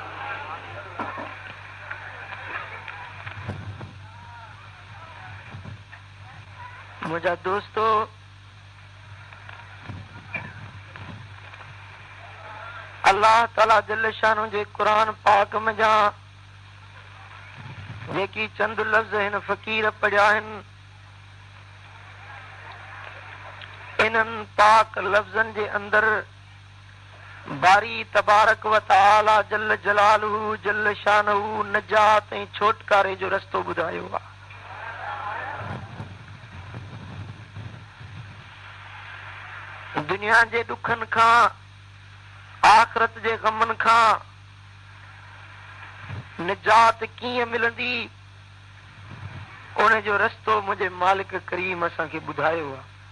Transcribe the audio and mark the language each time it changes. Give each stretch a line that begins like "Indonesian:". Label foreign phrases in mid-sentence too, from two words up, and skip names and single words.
Sindhi: मुझा दोस्तों,
Arabic: الله تعالى جل شانه
Sindhi: जे कुरान पाक में जा जेकी चंद लफ्ज़ हिन फ़कीर पढ़िया आहिनि. इन्हनि पाक लफ्ज़नि जे अंदर बारी
Arabic: تبارك وتعالى جل جلاله جل شانه
Sindhi: नजात ऐं छोटकारे जो रस्तो ॿुधायो आहे. दुनिया जे ॾुखनि खां आखिरत जे ग़मनि खां निजात कीअं मिलंदी उन जो रस्तो मुंहिंजे मालिक करीम असांखे ॿुधायो आहे.